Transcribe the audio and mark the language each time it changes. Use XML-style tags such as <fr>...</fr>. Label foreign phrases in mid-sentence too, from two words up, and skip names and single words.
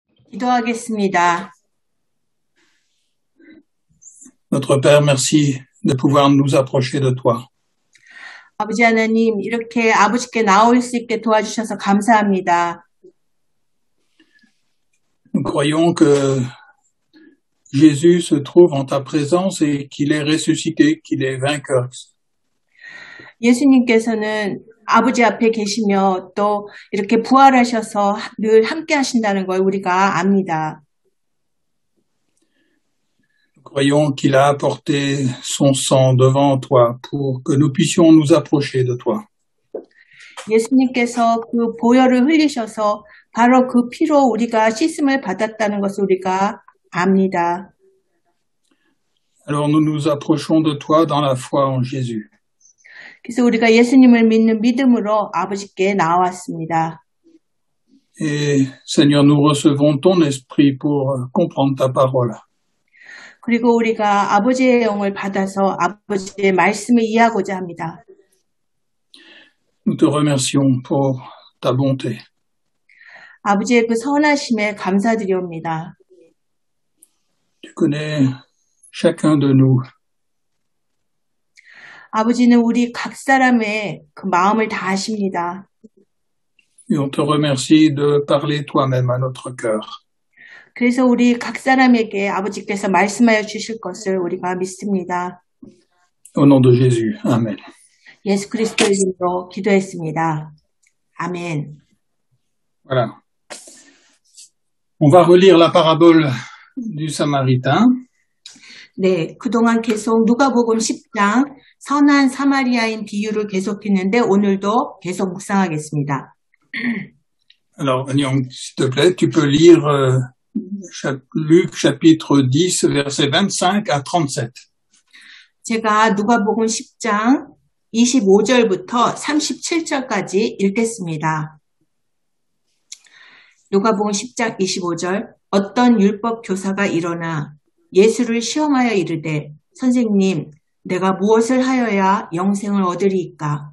<ko>기도하겠습니다.</ko> <fr>Notre Père, merci de pouvoir nous approcher de toi.</fr> <ko>아버지 하나님, 이렇게 아버지께 나올 수 있게 도와주셔서 감사합니다.</ko> <fr>Nous croyons que Jésus se trouve en ta présence et qu'il est ressuscité, qu'il est vainqueur.</fr> <ko>예수님께서는 아버지 앞에 계시며 또 이렇게 부활하셔서 늘 함께 하신다는 걸 우리가 압니다.</ko> <fr>Nous croyons qu'il a apporté son sang devant toi pour que nous puissions nous approcher de toi.</fr> <ko>예수님께서 그 보혈을 흘리셔서 바로 그 피로 우리가 씻음을 받았다는 것을 우리가 압니다.</ko> <fr>Alors nous nous approchons de toi dans la foi en Jésus.</fr> <ko>그래서 우리가 예수님을 믿는 믿음으로 아버지께 나왔습니다.</ko> <fr>Et Seigneur, nous recevons ton esprit pour comprendre ta parole.</fr> <ko>그리고 우리가 아버지의 영을 받아서 아버지의 말씀을 이해하고자 합니다.</ko> <fr>Nous te remercions pour ta bonté.</fr> <ko>아버지의 그 선하심에 감사드리옵니다.</ko> <fr>Tu connais chacun de nous.</fr> <ko>아버지는 우리 각 사람의 그 마음을 다 아십니다.</ko> <fr>Et on te remercie de parler toi-même à notre cœur.</fr> <ko>그래서 우리 각 사람에게 아버지께서 말씀하여 주실 것을 우리가 믿습니다.</ko> <fr>Au nom de Jésus. Amen.</fr> <ko>예수 그리스도의 이름으로 기도했습니다. 아멘.</ko> <fr>Voilà. On va relire la parabole du Samaritain.</fr> <ko>네, 그동안 계속 누가복음 10장 선한 사마리아인 비유를 계속했는데 오늘도 계속 묵상하겠습니다.</ko> <fr>Alors, Nyong, s'il te plaît, tu peux lire Luc chapitre 10, versets 25 à 37.</fr> <ko>제가 누가복음 10장 25절부터 37절까지 읽겠습니다. 누가복음 10장 25절 어떤 율법 교사가 일어나 예수를 시험하여 이르되 선생님 내가 무엇을 하여야 영생을 얻으리이까?</ko>